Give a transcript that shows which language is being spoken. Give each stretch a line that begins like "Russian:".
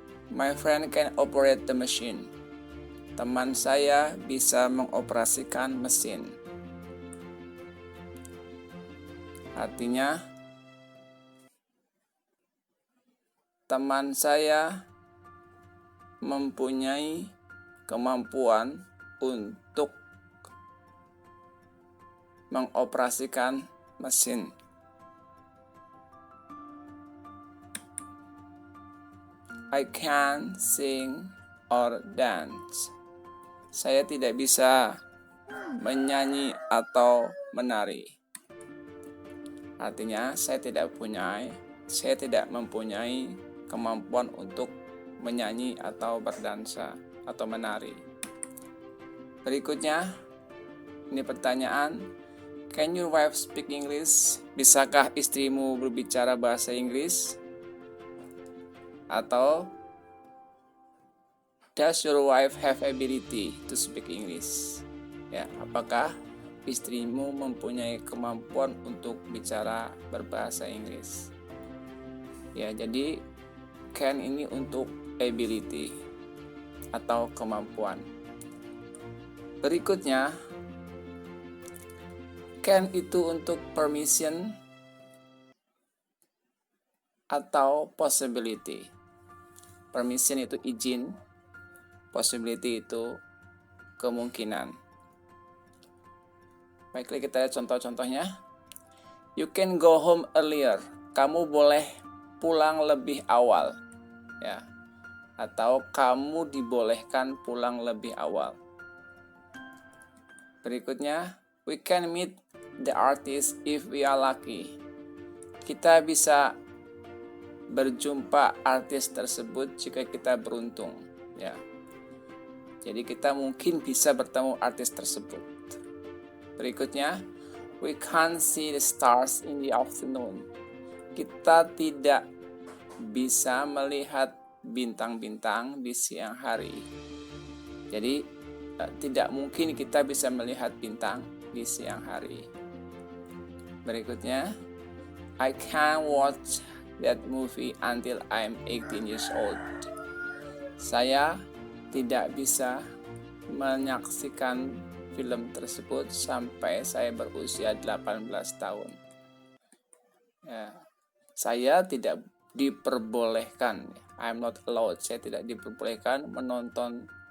English: My friend can operate the machine.
Indonesian: Teman saya bisa mengoperasikan mesin. Artinya, teman saya mempunyai kemampuan untuk mengoperasikan mesin.
English: I can't sing or dance.
Indonesian: Saya tidak bisa menyanyi atau menari. Artinya, saya tidak mempunyai kemampuan untuk menyanyi atau berdansa atau menari. Berikutnya, ini pertanyaan.
English: Can your wife speak English?
Indonesian: Bisakah istrimu berbicara bahasa Inggris?
English: Atau does your wife have ability to speak English?
Indonesian: Ya, apakah istrimu mempunyai kemampuan untuk bicara berbahasa Inggris? Ya, jadi can ini untuk ability atau kemampuan. Berikutnya, can itu untuk permission atau possibility. Permission itu izin, possibility itu kemungkinan. Baiklah, kita lihat contoh-contohnya.
English: You can go home earlier.
Indonesian: Kamu boleh pulang lebih awal. Ya. Atau kamu dibolehkan pulang lebih awal.
English: Berikutnya, we can meet the artist if we are lucky.
Indonesian: Kita bisa berjumpa artis tersebut jika kita beruntung, ya. Jadi kita mungkin bisa bertemu artis tersebut.
English: Berikutnya, we can't see the stars in the afternoon.
Indonesian: Kita tidak bisa melihat bintang-bintang di siang hari. Jadi tidak mungkin kita bisa melihat bintang di siang hari.
English: Berikutnya, I can't watch that movie until I'm 18 years old.
Indonesian: Saya tidak bisa menyaksikan film tersebut sampai saya berusia 18 tahun. Ya, saya tidak diperbolehkan.
English: I'm not allowed.
Indonesian: Saya tidak diperbolehkan menonton